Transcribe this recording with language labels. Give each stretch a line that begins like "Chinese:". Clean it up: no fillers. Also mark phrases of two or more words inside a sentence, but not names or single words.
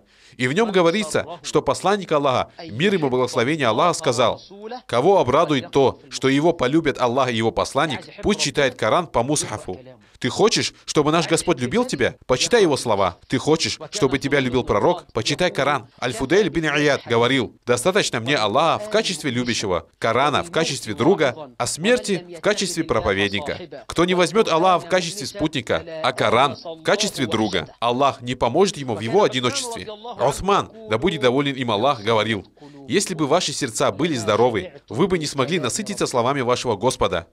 Russian: И в нем говорится, что посланник Аллаха, мир ему благословение Аллаха, сказал: «Кого обрадует то, что его полюбят Аллах и его посланник, пусть читает Коран по мусхафу». Ты хочешь, чтобы наш Господь любил тебя? Почитай его слова. Ты хочешь, чтобы тебя любил пророк? Почитай Коран. Аль-Фудейль бин Ияд говорил: «Достаточно мне Аллаха в качестве любящего, Корана в качестве друга, а смерти в качестве проповедника. Кто не возьмет Аллаха в качестве спутника, а Коран в качестве друга, Аллах не поможет ему в его одиночестве». Усман, да будет доволен им Аллах, говорил: «Если бы ваши сердца были здоровы, вы бы не смогли насытиться словами вашего Господа».